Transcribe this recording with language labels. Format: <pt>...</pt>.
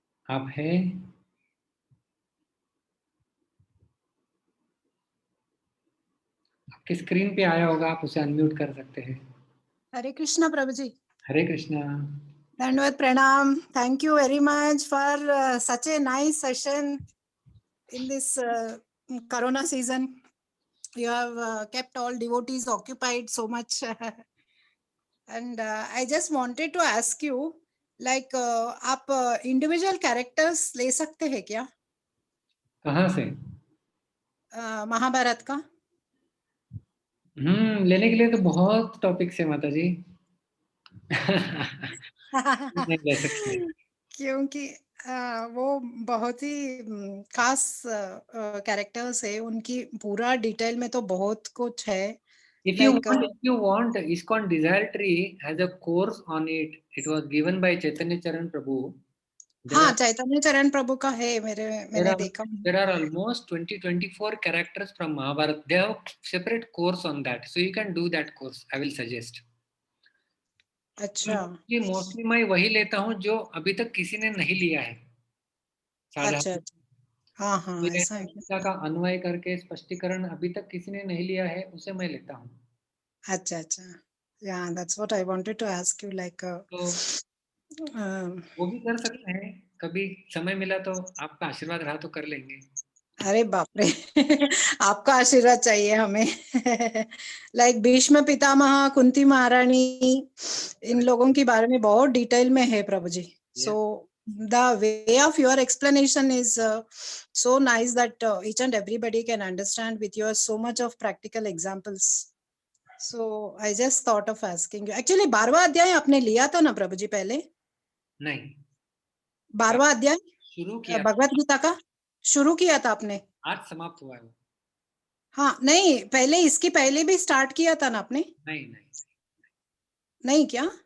<hi>आप हैं? आपकी स्क्रीन पे आया होगा, आप उसे अनम्यूट कर सकते हैं। हरे कृष्णा प्रभु जी। हरे कृष्णा। धन्यवाद, प्रणाम।</hi> <en>Thank you very much for such a nice session in this Corona season. You have kept all devotees occupied so much. And I just wanted to ask you, like,</en> <hi>आप individual characters ले सकते हैं क्या? कहाँ से? महाभारत का? लेने के लिए तो बहुत टॉपिक्स है माता जी। नहीं ले सकते। क्योंकि वो बहुत ही खास कैरेक्टर्स है, उनकी पूरा डिटेल में तो बहुत कुछ है।</hi> <en>If you want, ISKCON Desire Tree has a course on it. It was given by Chaitanya Charan Prabhu.</en> <hi>हाँ, चैतन्य चरण प्रभु का है, मैंने देखा।</hi> <en>There are almost 24 characters from Mahabharata. They have separate course on that, so you can do that course. I will suggest.</en> <hi>अच्छा। Mostly मैं वही लेता हूँ जो अभी तक किसी ने नहीं लिया है। अच्छा, हाँ हाँ, ऐसा है। गीता का अन्वय करके स्पष्टीकरण अभी तक किसी ने नहीं लिया है, उसे मैं लेता हूँ। अच्छा अच्छा,</hi> <en>yeah, that's what I wanted to ask you, like</en> <hi>वो भी कर सकते हैं, कभी समय मिला तो, आपका आशीर्वाद रहा तो कर लेंगे। अरे बाप रे आपका आशीर्वाद चाहिए हमें। लाइक भीष्म पितामह, कुंती महारानी, इन लोगों के बारे में बहुत डिटेल में है प्रभु जी।</hi> <en>So the way of your explanation is so nice that each and everybody can understand with your so much of practical examples. So I just thought of asking you.</en> <hi>Actually 12वां अध्याय आपने लिया था ना प्रभु जी पहले? नहीं, 12वां अध्याय शुरू किया, भगवत गीता का शुरू किया था आपने? आज समाप्त हुआ है वो। हाँ, नहीं, पहले इसकी पहले भी स्टार्ट किया था ना आपने? नहीं क्या?</hi>